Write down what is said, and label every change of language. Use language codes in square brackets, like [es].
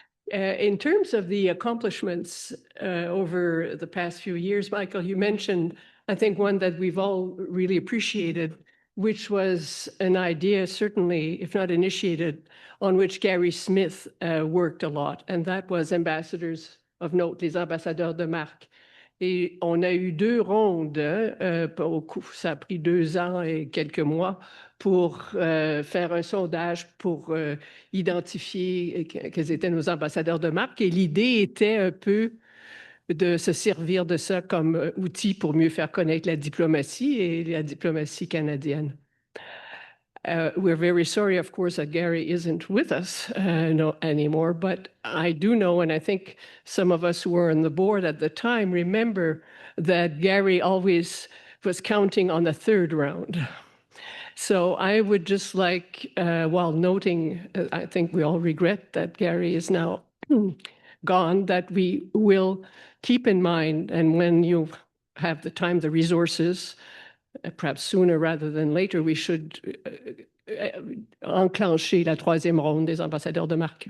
[en] In terms of the accomplishments over the past few years, Michael, you mentioned, I think one that we've all really appreciated which was an idea, certainly, if not initiated, on which Gary Smith worked a lot, and that was ambassadors of note, [fr] les ambassadeurs de marque. Et on a eu 2 rondes, ça a pris 2 ans et quelques mois pour faire un sondage pour identifier quels étaient nos ambassadeurs de marque. Et l'idée était un peu de se servir de ça comme outil pour mieux faire connaître la diplomatie et la diplomatie canadienne. [en] We're very sorry, of course, that Gary isn't with us anymore, but I do know, and I think some of us who were on the board at the time remember that Gary always was counting on the 3rd round. So I would just like, while noting, I think we all regret that Gary is now gone, that we will keep in mind, and when you have the time, the resources, perhaps sooner rather than later, we should [fr] enclencher la 3e ronde des ambassadeurs de marque.